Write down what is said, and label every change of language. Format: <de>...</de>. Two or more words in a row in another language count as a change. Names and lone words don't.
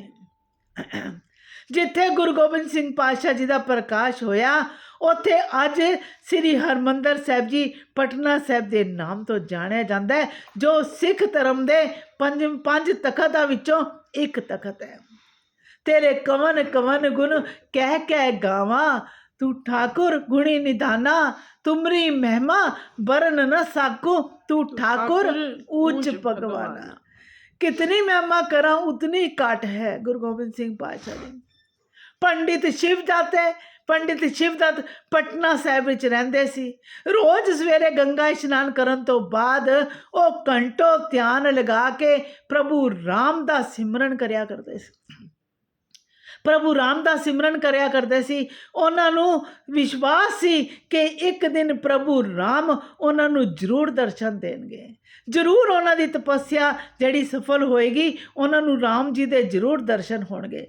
<pa>ਜਿੱਥੇ ਗੁਰੂ ਗੋਬਿੰਦ ਸਿੰਘ ਪਾਤਸ਼ਾਹ ਜੀ ਦਾ ਪ੍ਰਕਾਸ਼ ਹੋਇਆ, ਉੱਥੇ ਅੱਜ ਸ੍ਰੀ ਹਰਿਮੰਦਰ ਸਾਹਿਬ ਜੀ ਪਟਨਾ ਸਾਹਿਬ ਦੇ ਨਾਮ ਤੋਂ ਜਾਣਿਆ ਜਾਂਦਾ ਹੈ, ਜੋ ਸਿੱਖ ਧਰਮ ਦੇ ਪੰਜ ਤਖਤਾਂ ਵਿੱਚੋਂ ਇੱਕ ਤਖਤ ਹੈ। ਤੇਰੇ ਕਵਨ ਕਵਨ ਗੁਣ ਕਹਿ ਗਾਵਾਂ, ਤੂੰ ਠਾकुर ਗੁਣੀ ਨਿਧਾਨਾ, ਤੁਮਰੀ ਮਹਿਮਾ ਬਰਨ ਨ ਸਾਕੋ, ਤੂ ਠਾਕੁਰ ਊਚ ਭਗਵਾਨਾ। ਕਿਤਨੀ ਮਹਿਮਾ ਕਰਾਂ ਉਤਨੀ ਕਾਟ ਹੈ। ਗੁਰੂ ਗੋਬਿੰਦ ਸਿੰਘ ਪਾਤਸ਼ਾਹ ਜੀ। ਪੰਡਿਤ ਸ਼ਿਵਦੱਤ ਪਟਨਾ ਸਾਹਿਬ ਵਿੱਚ ਰਹਿੰਦੇ ਸੀ। ਰੋਜ਼ ਸਵੇਰੇ ਗੰਗਾ ਇਸ਼ਨਾਨ ਕਰਨ ਤੋਂ ਬਾਅਦ ਉਹ ਘੰਟੋਂ ਧਿਆਨ ਲਗਾ ਕੇ ਪ੍ਰਭੂ ਰਾਮ ਦਾ ਸਿਮਰਨ ਕਰਿਆ ਕਰਦੇ ਸੀ। ਪ੍ਰਭੂ ਰਾਮ ਦਾ ਸਿਮਰਨ ਕਰਿਆ ਕਰਦੇ ਸੀ। ਉਹਨਾਂ ਨੂੰ ਵਿਸ਼ਵਾਸ ਸੀ ਕਿ ਇੱਕ ਦਿਨ ਪ੍ਰਭੂ ਰਾਮ ਉਹਨਾਂ ਨੂੰ ਜ਼ਰੂਰ ਦਰਸ਼ਨ ਦੇਣਗੇ, ਜ਼ਰੂਰ ਉਹਨਾਂ ਦੀ ਤਪੱਸਿਆ ਜਿਹੜੀ ਸਫਲ ਹੋਏਗੀ, ਉਹਨਾਂ ਨੂੰ ਰਾਮ ਜੀ ਦੇ ਜ਼ਰੂਰ ਦਰਸ਼ਨ ਹੋਣਗੇ।</pa>